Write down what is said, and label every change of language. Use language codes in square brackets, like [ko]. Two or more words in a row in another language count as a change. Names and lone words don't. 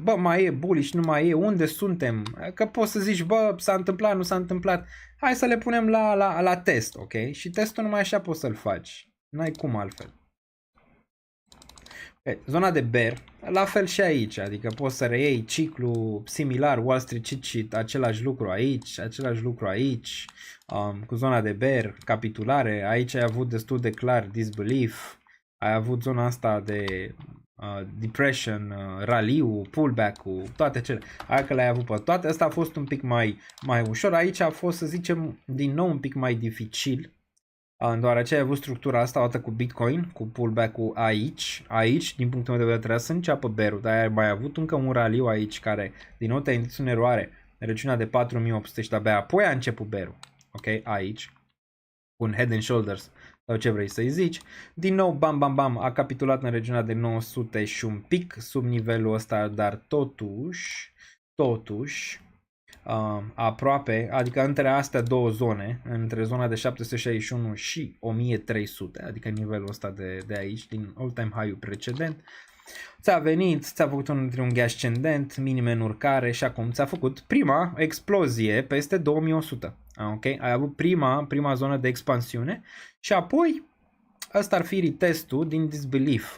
[ro] Bă, mai e bullish, nu mai e, unde suntem? Că poți să zici, bă, s-a întâmplat, nu s-a întâmplat. Hai să le punem la test, ok? Și testul numai așa poți să-l faci. N-ai cum altfel. Okay. Zona de bear, la fel și aici, adică poți să reiei ciclu similar, [en] Wall Street cheat sheet, [ro] același lucru aici, cu zona de bear, capitulare, aici ai avut destul de clar disbelief. Ai avut zona asta de depression, raliu, pullback-ul, toate cele. Hai că le-ai avut pe toate. Asta a fost un pic mai ușor. Aici a fost, să zicem, din nou un pic mai dificil. Deoarece ai avut structura asta o dată cu Bitcoin, cu pullback-ul aici. Aici, din punctul meu de vedere, trebuia să înceapă bear-ul, dar ai mai avut încă un raliu aici care, din nou, te-a indus în eroare. Regiunea de 4800 și de-abia apoi a început bear-ul. Ok? Aici. Un [en] head and shoulders. [ro] Sau ce vrei să-i zici. Din nou, bam, a capitulat în regiunea de 900 și un pic sub nivelul ăsta, dar totuși, aproape, adică între astea două zone, între zona de 761 și 1300, adică nivelul ăsta de aici, din [en] all-time high- [ro] ul precedent, ți-a venit, ți-a făcut un triunghi ascendent, minime în urcare și acum ți-a făcut prima explozie peste 2100. Ok? Ai avut prima zonă de expansiune și apoi ăsta ar fi retestul din disbelief.